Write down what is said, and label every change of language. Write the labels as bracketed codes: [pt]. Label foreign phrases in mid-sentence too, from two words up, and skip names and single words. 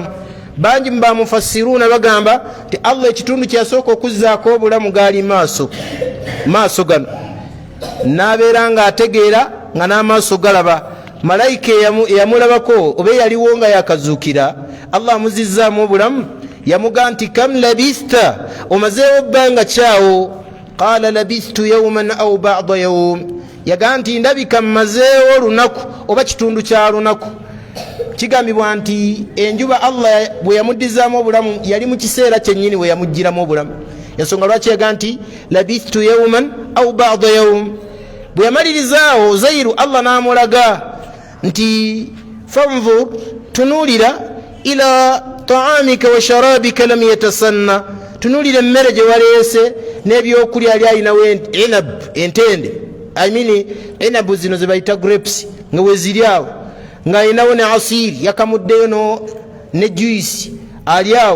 [lg] bangi mu bamufassiruuna bagamba nti Allah ekitundu kyasooka okuzzaako obulamu gaali maaso gano, n'abeera nga ategeera nga n'amaaso galaba. malayika eyamulabako oba yaliwo nga yakazuukira, Allah amuzizzaamu obulamu, yamugaa nti [ar] كم لبثت, [lg] omazeewo bbanga kyawo. [ar] قال لبثت يوما أو بعض يوم, [lg] yagaa nti ndabika mmazeewo olunaku oba kitundu kya lunaku. kigambibwa nti enjuba Allah bwe yamuddizaamu obulamu yali mu kiseera kyennyini we yamugiramu obulamu. ensonga lwaki yagaa nti [ar] لبثت يوما أو بعض يوم. [lg] bwe yamalirizaawo Uzairu Allah n'amulaga nti fanzur, tunuulira [ar] إلى طعامك وشرابك لم يتسنه, [lg] tunuulira emmere gye waleese n'ebyokulya ali alinawo enab, entende, enabu zino ze bayita grapes, nga weziri awo, nga alinawo ne asiri yakamuddeyo ne juice ali awo.